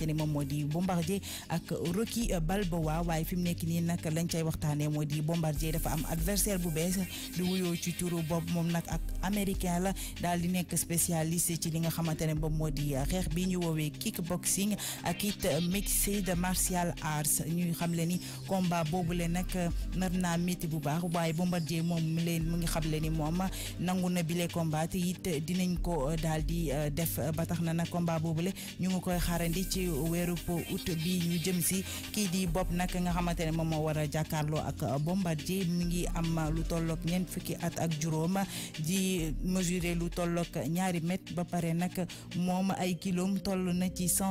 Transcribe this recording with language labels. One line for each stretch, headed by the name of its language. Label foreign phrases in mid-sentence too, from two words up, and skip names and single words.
Wolof: ne moom moo di Bombardier ak Rocky Balboa waaye fi mu nekk nii nag lañ cay waxtaanee moo di Bombardier dafa am adversaire bu bees di wuyoo ci turu bopp moom nag ak américain la daal di nekk spécialiste ci li nga xamante ne moom moo di xeex bi ñu woowee kickboxing ak it
English: mixed martial arts
Wolof: ñuy xam le ni combat boobule nag nar naa métti bu baax waaye Bombardier moom mu ngi xam le ni moom nangu na bile combat te it dinañ ko daal di def ba tax na nag combat boobule ñu ngi koy xaarandi ci weeru août bi ñu jëm si kii di bopp nag nga xamante ne moom moo war a jàkkaarloo ak Bombardier mi ngi am lu tollook 4 fukki at ak juróom di mesurer lu tollook 2 mètres ba pare nag moom ay kiloom toll na ci